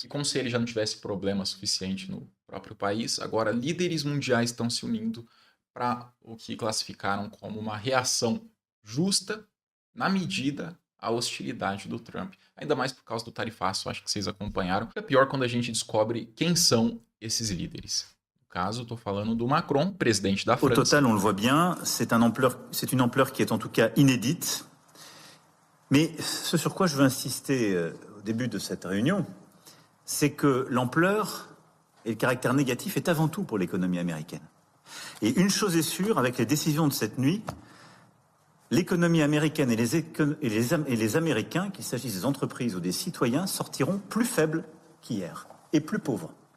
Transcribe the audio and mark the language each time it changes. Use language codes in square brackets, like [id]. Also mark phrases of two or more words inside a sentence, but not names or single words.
[pt] E como se ele já não tivesse problema suficiente no próprio país, agora líderes mundiais estão se unindo para o que classificaram como uma reação justa, na medida, à hostilidade do Trump. Ainda mais por causa do tarifaço, acho que vocês acompanharam. É pior quando a gente descobre quem são esses líderes. No caso, estou falando do Macron, presidente da [fr] Au [pt] França. [fr] total, on le voit bien, c'est une ampleur qui est en tout cas inédite. Mais ce sur quoi je veux insister au début de cette réunion, c'est que l'ampleur et le caractère négatif est avant tout pour l'économie américaine. Et une chose est sûre, avec les décisions de cette nuit, l'économie américaine et les Américains, qu'il s'agisse des entreprises ou des citoyens, sortiront plus faibles qu'hier et plus pauvres.